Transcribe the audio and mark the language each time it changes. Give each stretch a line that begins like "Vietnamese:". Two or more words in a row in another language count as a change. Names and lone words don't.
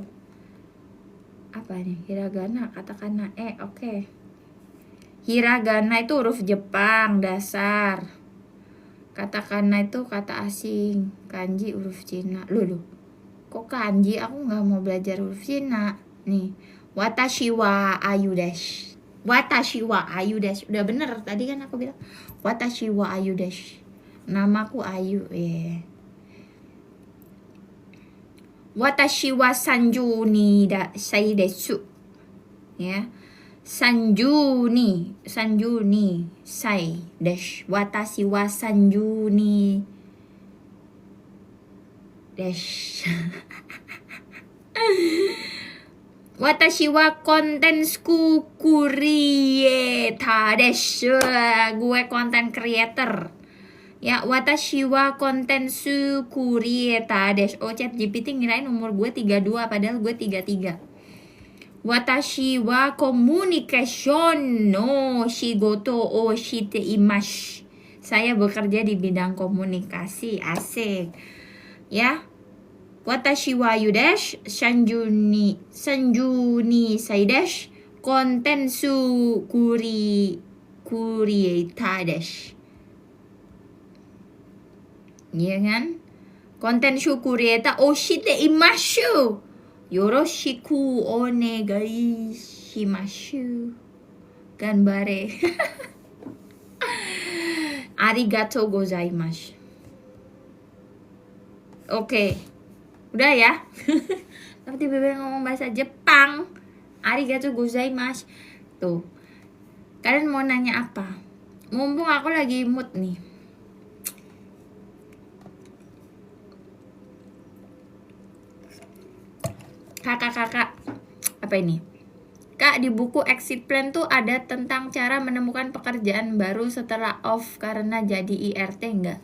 Indonesian: Apa nih? Hiragana, katakana, oke. Hiragana itu huruf Jepang dasar. Katakana itu kata asing. Kanji huruf Cina. Loh. Kok kanji? Aku nggak mau belajar huruf Cina. Nih,
Japanese: 私はアユです. 私はアユです.
Indonesian: Udah bener tadi kan aku bilang.
Japanese: 私はアユです.
Indonesian: Namaku Ayu.
Japanese: 私は三十二歳です.
Indonesian: Ya.
Japanese: 三十二歳です. 私は三十二です. 私はコンテンツクリエイターです.
Indonesian: Gue
English: content creator.
Indonesian: Ya,
Japanese: 私はコンテンツクリエイターです.
Indonesian: Oh, ChatGPT ngirain umur gue 32 padahal gue 33.
Japanese: 私はコミュニケーションの仕事をしています.
Indonesian: Saya bekerja di bidang komunikasi. Asik. Ya.
Japanese: 私はアユです。三十二歳です. コンテンツクリエイターです.
Indonesian: Iya kan?
Japanese: コンテンクリエイターをしています. よろしくお願いします. Ganbare. ありがとうございます.
Indonesian: Oke. Udah ya. Tapi tiba-tiba ngomong bahasa Jepang.
Japanese: ありがとうございます.
Indonesian: Tuh. Kalian mau nanya apa? Mumpung aku lagi mood nih. Kakak, apa ini? Kak, di buku Exit Plan tuh ada tentang cara menemukan pekerjaan baru setelah off karena jadi IRT enggak?